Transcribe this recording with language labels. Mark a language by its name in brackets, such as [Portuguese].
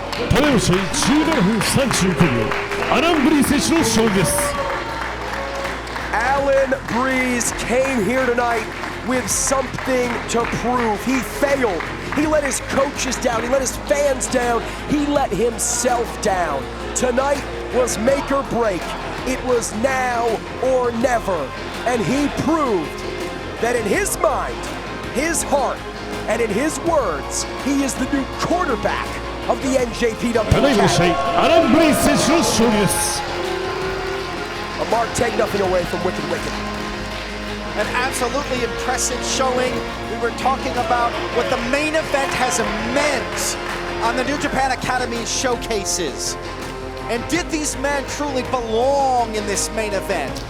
[Japanese] ただいま試合17分39秒アラン・ブリー選手の勝利です [English] Allan Breeze came here tonight with something to prove. He failed. He let his coaches down. He let his fans down. He let himself down. Tonight was make or break. It was now or never. And he proved that in his mind, his heart, and in his words, he is the new quarterback of the NJPW [Japanese] ただいま試 [English] Academy. [Japanese] 合アラン・ブリー選手の勝利です [English] Marc, take nothing away from Wickett. An absolutely impressive showing. We were talking about what the main event has meant on the New Japan Academy showcases. And did these men truly belong in this main event?